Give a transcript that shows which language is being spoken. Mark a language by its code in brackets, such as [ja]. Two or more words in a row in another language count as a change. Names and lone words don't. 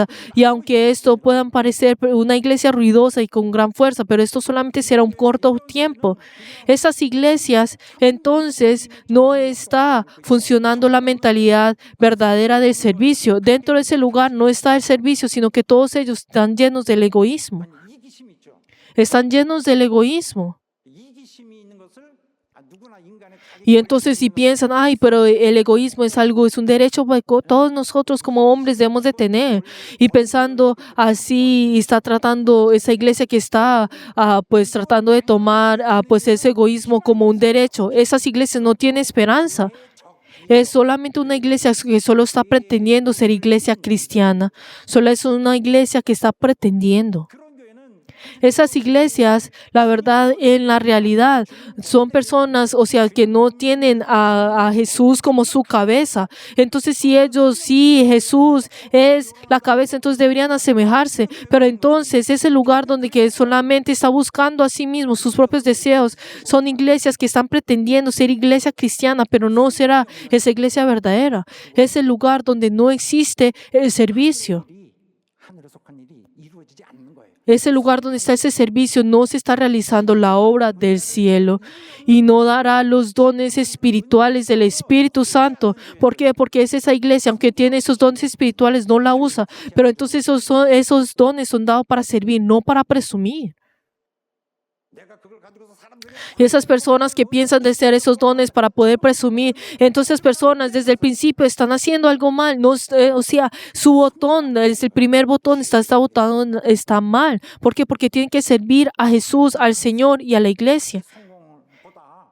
[es] Y aunque esto puedan parecer una iglesia ruidosa y con gran fuerza, pero esto solamente será un corto tiempo. Esas iglesias entonces no está funcionando la mentalidad verdadera del servicio. Dentro de ese lugar no está el servicio, sino que todos ellos están llenos del egoísmo. [ko] 이기심이 있죠. [es] Están llenos del egoísmo. [ko] 이기심이 있는 것을 누구나 인간의 [es] Y entonces si piensan, ay, pero el egoísmo es algo, es un derecho que todos nosotros como hombres debemos de tener. Y pensando así, está tratando esa iglesia que está pues tratando de tomar pues ese egoísmo como un derecho. Esas iglesias no tienen esperanza. Es solamente una iglesia que solo está pretendiendo ser iglesia cristiana. Solo es una iglesia que está pretendiendo. [ko] 그런 교회는 [es] Esas iglesias, la verdad, en la realidad, son personas, o sea, que no tienen a Jesús como su cabeza. Entonces, si Jesús es la cabeza, entonces deberían asemejarse. Pero entonces, ese lugar donde que solamente está buscando a sí mismo sus propios deseos, son iglesias que están pretendiendo ser iglesia cristiana, pero no será esa iglesia verdadera. Es el lugar donde no existe el servicio. [ko] 일이 하늘에 속한 일이 이루어지지 않는 거예요. [es] Ese lugar donde está ese servicio no se está realizando la obra del cielo y no dará los dones espirituales del Espíritu Santo. ¿Por qué? Porque es esa iglesia, aunque tiene esos dones espirituales, no la usa. Pero entonces esos dones son dados para servir, no para presumir. [ko] 내가 그걸 가지고서 사람들이 [es] Y esas personas que piensan de ser esos dones para poder presumir, entonces personas desde el principio están haciendo algo mal. No, o sea, su botón, es el primer botón, está mal. ¿Por qué? Porque tienen que servir a Jesús, al Señor y a la iglesia. [ko] 성공보다